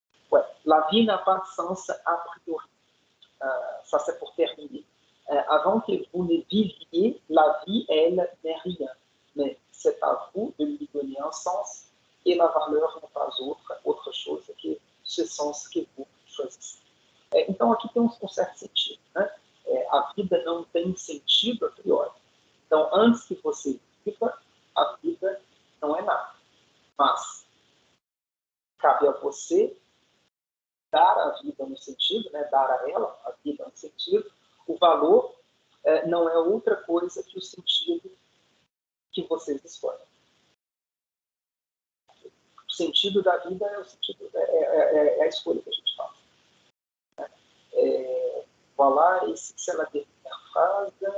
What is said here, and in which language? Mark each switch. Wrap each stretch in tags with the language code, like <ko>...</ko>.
<fr>Ouais, la vie n'a pas de sens a priori. Ça, c'est pour terminer. Avant que vous ne viviez, la vie, elle, n'est rien. Mais c'est à vous de lui donner un sens et la valeur n'est pas autre chose que ce sens que vous choisissez.</fr> <pt>Então, aqui tem um certo sentido. Né? A vida não tem sentido a priori. Então, antes que você viva, a vida não é nada. Mas cabe a você dar a vida no sentido, né? Dar a ela a vida no sentido. O valor não é outra coisa que o sentido que vocês escolhem. O sentido da vida é o sentido, é a escolha que a gente faz.</pt> <fr>Voilà, ici c'est la dernière phrase.</fr>